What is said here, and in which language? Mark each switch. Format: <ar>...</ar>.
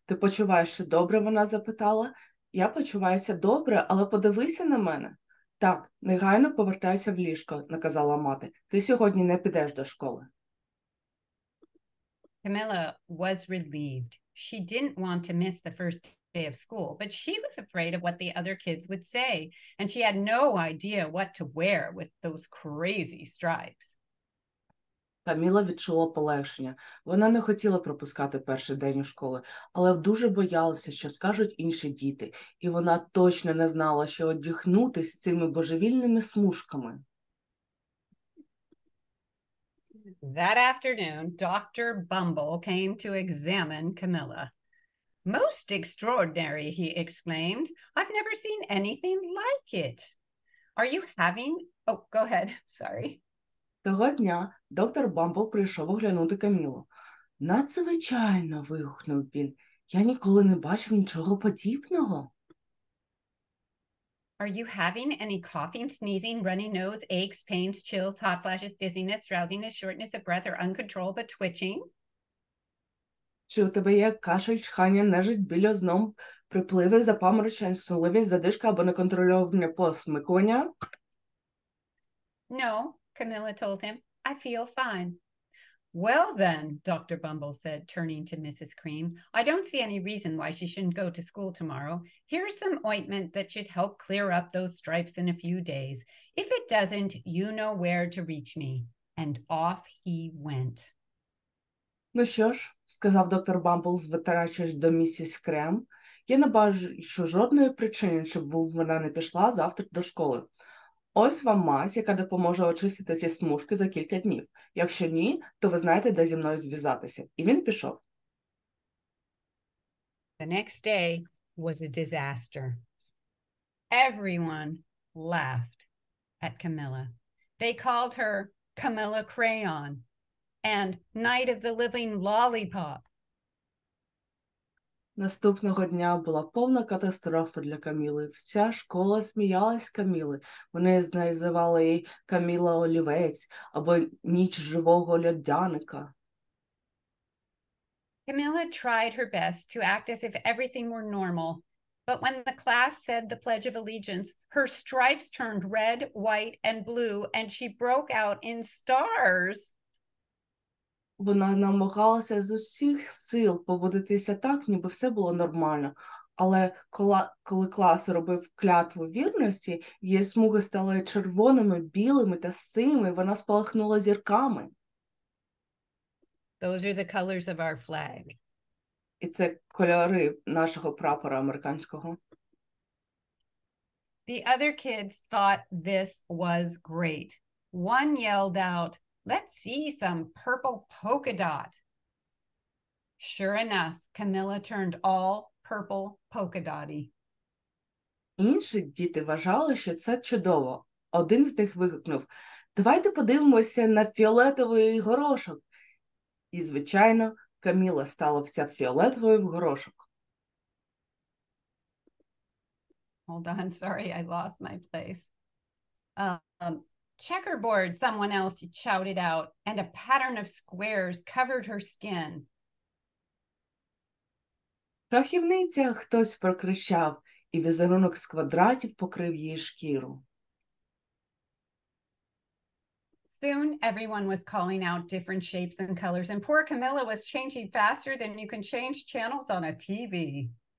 <uk>Ти почуваєшся добре? Вона запитала. Я почуваюся добре, але подивися на мене. Так, негайно повертайся в ліжко, наказала мати. Ти сьогодні не підеш до школи.</uk> <en>Camilla was relieved. She didn't want to miss the first day of school, but she was afraid of what the other kids would say, and she had no idea what to wear with those crazy stripes.</en> <uk>Каміла відчула полегшення. Вона не хотіла пропускати перший день у школи, але дуже боялася, що скажуть інші діти, і вона точно не знала, що одягнутися цими божевільними смужками.</uk> <en>That afternoon, Dr. Bumble came to examine Camilla. Most extraordinary, he exclaimed. I've never seen anything like it. Are you having... Oh, go ahead. Sorry.</en> <uk>Того дня доктор Бамбл прийшов оглянути Камілу. Надзвичайно, вигукнув він. Я ніколи не бачив нічого подібного.</uk> <en>Are you having any coughing, sneezing, runny nose, aches, pains, chills, hot flashes, dizziness, drowsiness, shortness of breath, or uncontrollable twitching?</en> <uk>Чи у тебе є кашель, чхання, нежить, біль озном, припливи, запаморочення, сонливість, задишка або неконтрольоване посмикування?</uk> <en>No, Camilla told him. I feel fine. Well then, Dr. Bumble said, turning to Mrs. Cream, I don't see any reason why she shouldn't go to school tomorrow. Here's some ointment that should help clear up those stripes in a few days. If it doesn't, you know where to reach me. And off he went.</en> <uk>Ну що ж, сказав доктор Бамбл, звертаючись до місіс Крем, я не бачу жодної причини, щоб вона не пішла завтра до школи. Ось вам мазь, яка допоможе очистити ці смужки за кілька днів. Якщо ні, то ви знаєте, де зі мною зв'язатися. І він пішов.</uk> <en>The next day was a disaster. Everyone laughed at Camilla. They called her Camilla Crayon and Night of the Living Lollipop.</en> <uk>Наступного дня була повна катастрофа для Каміли. Вся школа сміялась з Каміли. Вони називали її Каміла Олівець або Ніч живого льодяника.</uk> <en>Camilla tried her best to act as if everything were normal, but when the class said the Pledge of Allegiance, her stripes turned red, white, and blue, and she broke out in stars.</en> <uk>Вона намагалася з усіх сил поводитися так, ніби все було нормально. Але коли клас робив клятву вірності, її смуги стали червоними, білими та синими, вона спалахнула зірками.</uk> <en>Those are the colors of our flag.</en> <uk>І це кольори нашого прапора американського.</uk> <en>The other kids thought this was great. One yelled out, "Let's see some purple polka dot." Sure enough, Camilla turned all purple polka dotty.</en> <uk>Інші діти вважали, що це чудово. Один з них вигукнув: «Давайте подивимося на фіолетовий горошок». І, звичайно, Каміла стала вся фіолетовою в горошок.</uk> <en>Hold on, sorry, I lost my place. Checkerboard, someone else shouted out, and a pattern of squares covered her skin.</en> <uk>Шахівниця, хтось прокричав, і візерунок з квадратів покрив її шкіру.</uk> <en>Soon, everyone was calling out different shapes and colors, and poor Camilla was changing faster than you can change channels on a TV.</en>